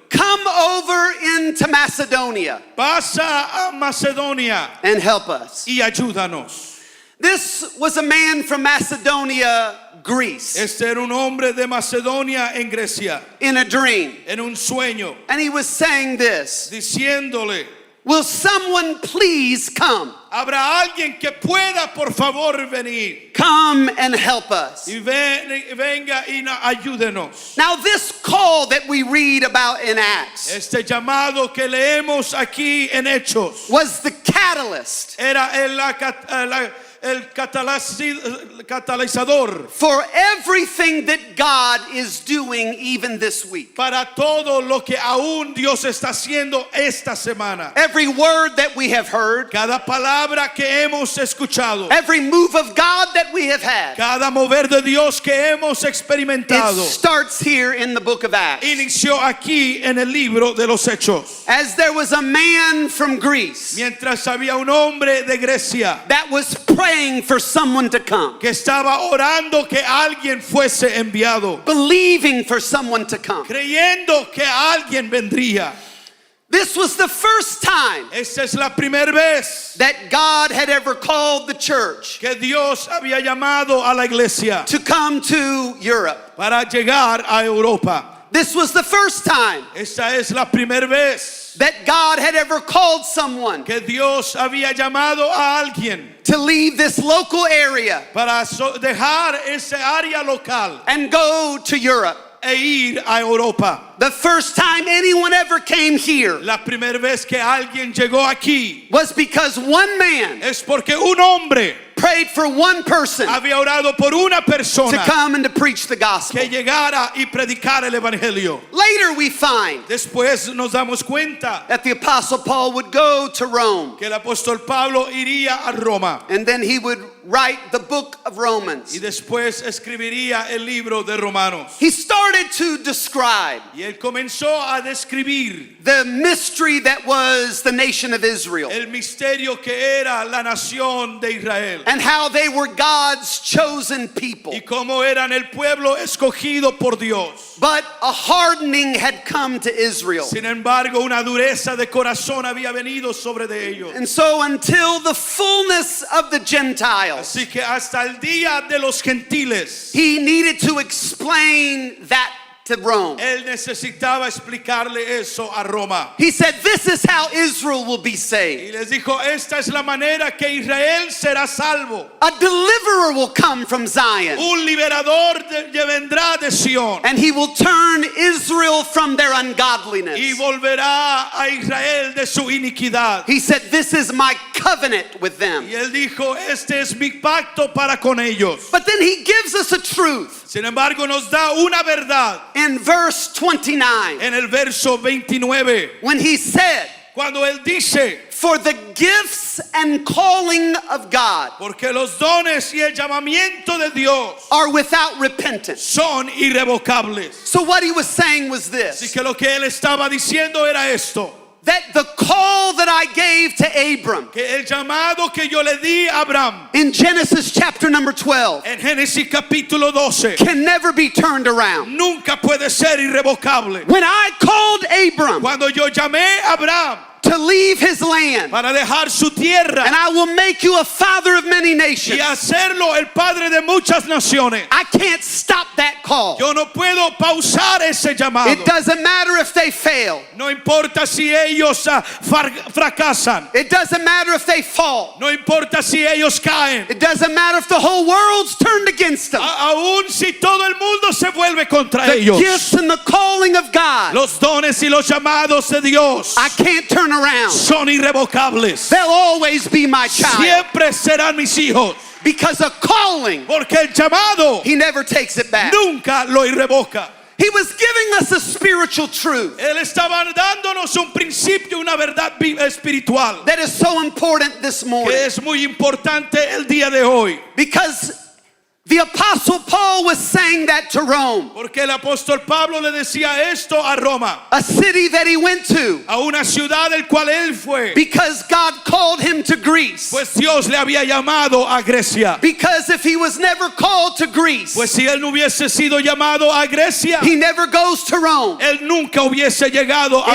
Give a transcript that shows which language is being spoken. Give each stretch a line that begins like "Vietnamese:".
English: come over into Macedonia
Spanish: pasa a Macedonia
English: and help us.
Spanish: y ayúdanos.
English: This was a man from Macedonia, Greece,
Spanish: Este era un hombre de Macedonia en Grecia,
English: in a dream.
Spanish: en un sueño,
English: And he was saying this,
Spanish: diciéndole,
English: will someone please come?
Spanish: habrá alguien que pueda por favor venir
English: Come and help us.
Spanish: y venga y ayúdenos.
English: Now this call that we read about in Acts
Spanish: Este llamado que leemos aquí en Hechos
English: was the catalyst
Spanish: era el catalizador
English: for everything that God is doing even this week.
Spanish: para todo lo que aún Dios está haciendo esta semana.
English: Every word that we have heard,
Spanish: Cada palabra que hemos escuchado,
English: every move of God that we have had,
Spanish: cada mover de Dios que hemos
English: it
Spanish: experimentado,
English: starts here in the book of Acts.
Spanish: inició aquí en el libro de los Hechos.
English: As there was a man from Greece
Spanish: Mientras había un hombre de Grecia
English: that was praying for someone to come,
Spanish: que estaba orando que alguien fuese enviado,
English: believing for someone to come.
Spanish: creyendo que alguien vendría.
English: This was the first time
Spanish: Esta es la primera vez
English: that God had ever called the church
Spanish: que Dios había llamado a la iglesia
English: to come to Europe.
Spanish: para llegar a Europa.
English: This was the first time
Spanish: Esta es la primera vez
English: that God had ever called someone
Spanish: que Dios había llamado a alguien
English: to leave this local area
Spanish: para dejar ese área local
English: and go to Europe.
Spanish: e ir a Europa.
English: The first time anyone ever came here
Spanish: La primera vez que alguien llegó aquí
English: was because one man
Spanish: es porque un hombre
English: prayed for one person
Spanish: había orado por una
English: to
Spanish: persona
English: come and to preach the gospel.
Spanish: que llegara y predicar el evangelio.
English: Later we find
Spanish: Después nos damos cuenta
English: that the Apostle Paul would go to Rome,
Spanish: que el apóstol Pablo iría a Roma
English: and then he would write the book of
Spanish: y
English: Romans.
Spanish: después escribiría el libro de Romanos.
English: He started to describe
Spanish: Y él comenzó a describir
English: the mystery that was the nation of Israel
Spanish: el misterio que era la nación de Israel
English: and how they were God's chosen people.
Spanish: y cómo eran el pueblo escogido por Dios.
English: But a hardening had come to Israel.
Spanish: Sin embargo, una dureza de corazón había venido sobre de ellos.
English: And so until the fullness of the Gentiles,
Spanish: Así que hasta el día de los gentiles,
English: he needed to explain that to Rome.
Spanish: Él necesitaba explicarle eso a Roma.
English: He said, this is how Israel will be
Spanish: Y
English: saved.
Spanish: les dijo, esta es la manera que Israel será salvo.
English: A deliverer will come from Zion,
Spanish: Un liberador vendrá de Sión
English: and he will turn Israel from their
Spanish: y
English: ungodliness.
Spanish: volverá a Israel de su iniquidad.
English: He said, this is my covenant with them.
Spanish: Y él dijo, este es mi pacto para con ellos.
English: But then he gives us a truth
Spanish: Sin embargo, nos da una verdad
English: in verse 29
Spanish: en el verso 29,
English: when he said,
Spanish: cuando él dice,
English: for the gifts and calling of God
Spanish: porque los dones y el llamamiento de Dios
English: are without repentance.
Spanish: son irrevocables.
English: So what he was saying was
Spanish: Así
English: this,
Spanish: que lo que él estaba diciendo era esto,
English: that the call that I gave to Abram
Spanish: que el llamado que yo le di a Abraham
English: in Genesis chapter number 12
Spanish: en Génesis capítulo 12
English: can never be turned around.
Spanish: nunca puede ser irrevocable.
English: When I called Abram
Spanish: Cuando yo llamé a Abraham
English: to leave his land,
Spanish: para dejar su tierra
English: and I will make you a father of many nations,
Spanish: y hacerlo el padre de muchas naciones,
English: I can't stop that call.
Spanish: yo no puedo pausar ese llamado.
English: It doesn't matter if they fail.
Spanish: No importa si ellos fracasan,
English: It doesn't matter if they fall.
Spanish: no importa si ellos caen,
English: It doesn't matter if the whole world's turned against them.
Spanish: aún si todo el mundo se vuelve contra
English: The
Spanish: ellos.
English: gifts and the calling of God,
Spanish: Los dones y los llamados de Dios
English: I can't turn around.
Spanish: son irrevocables.
English: They'll always be my child.
Spanish: Siempre serán mis hijos,
English: Because a calling,
Spanish: porque el llamado
English: he never takes it back.
Spanish: nunca lo irrevoca.
English: He was giving us a spiritual truth
Spanish: Él estaba dándonos un principio, una verdad espiritual
English: that is so important this
Spanish: que
English: morning.
Spanish: es muy importante el día de hoy.
English: Because the Apostle Paul was saying that to Rome,
Spanish: Porque el apóstol Pablo le decía esto a Roma,
English: a city that he went to,
Spanish: a una ciudad del cual él fue,
English: because God called him to Greece.
Spanish: pues Dios le había llamado a Grecia.
English: Because if he was never called to Greece,
Spanish: Pues si él no hubiese sido llamado a Grecia,
English: he never goes to Rome.
Spanish: él nunca hubiese llegado a